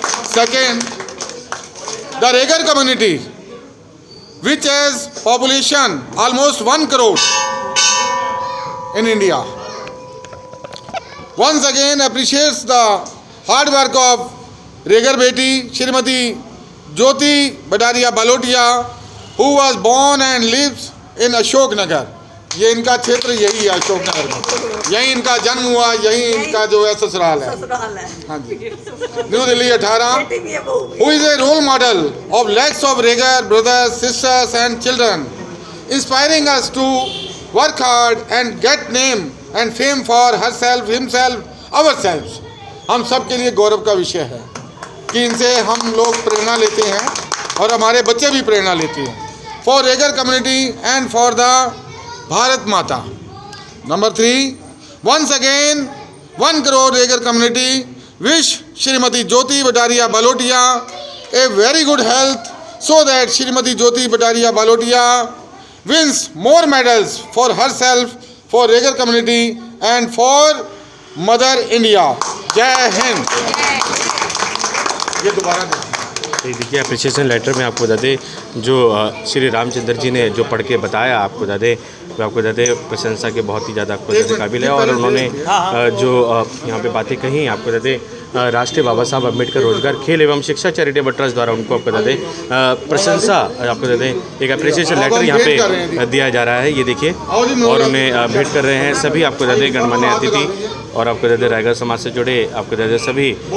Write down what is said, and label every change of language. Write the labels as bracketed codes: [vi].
[en] Second, the Regar community, which has population almost 1 crore in India, once again appreciates the hard work of Regar Beti Shrimati Jyoti Badaria Balotia, who was born and lives in Ashok Nagar. [hi] ये इनका क्षेत्र यही है अशोक नगर में, यही इनका जन्म हुआ, यही इनका जो है ससुराल है। हाँ जी। New Delhi 18, [en] who is a role model of lakhs of Regar brothers, sisters and children, inspiring us to work hard and get name and fame for herself, himself, ourselves. [hi] हम सब के लिए गौरव का विषय है कि इनसे हम लोग प्रेरणा लेते हैं और हमारे बच्चे भी प्रेरणा लेते हैं। [en] For Regar community and for the Bharat Mata. Number 3, once again 1 crore Regar community wish Shrimati Jyoti Badaria Balotia a very good health so that Shrimati Jyoti Badaria Balotia wins more medals for herself, for Regar community and for Mother India. Jai Hind. [hi] ये दोबारा देखिए appreciation letter में आपको बता दें जो श्री रामचंद्र जी ने जो पढ़ के बताया आपको बता दें वो आपको बता दें प्रशंसा के बहुत ही ज़्यादा आपको बता दें काबिल है। और उन्होंने जो यहाँ पे बातें कही आपको बता दें राष्ट्रीय बाबा साहब अम्बेडकर रोजगार खेल एवं शिक्षा चैरिटेबल ट्रस्ट द्वारा उनको आपको बता दें प्रशंसा आपको बता दें एक एप्रिसिएशन लेटर यहाँ पे दिया जा रहा है। ये देखिए और उन्हें भेंट कर रहे हैं सभी आपको बता दें गणमान्य अतिथि और आपको बता दें रायगढ़ समाज से जुड़े आपको बता दें सभी।